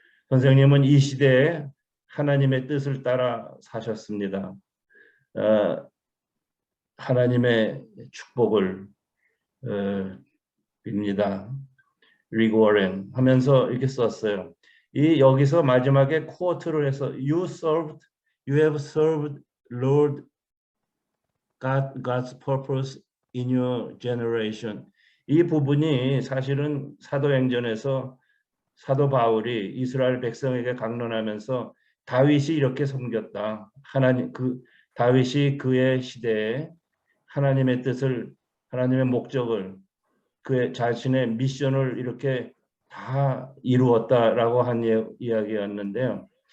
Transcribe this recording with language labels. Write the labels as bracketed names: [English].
[Korean] 선생님은 이 시대에 하나님의 뜻을 따라 사셨습니다. 하나님의 축복을 빕니다. 릭 워렌 하면서 이렇게 썼어요. 여기서 마지막에 쿼트를 해서 [English] You have served Lord God's purpose in your generation. [Korean] 이 부분이 사실은 사도행전에서 사도 바울이 이스라엘 백성에게 강론하면서 다윗이 이렇게 섬겼다. 다윗이 그의 시대에 하나님의 뜻을, 하나님의 목적을, 그의 자신의 미션을 이렇게 다 이루었다라고 한 이야기였는데요.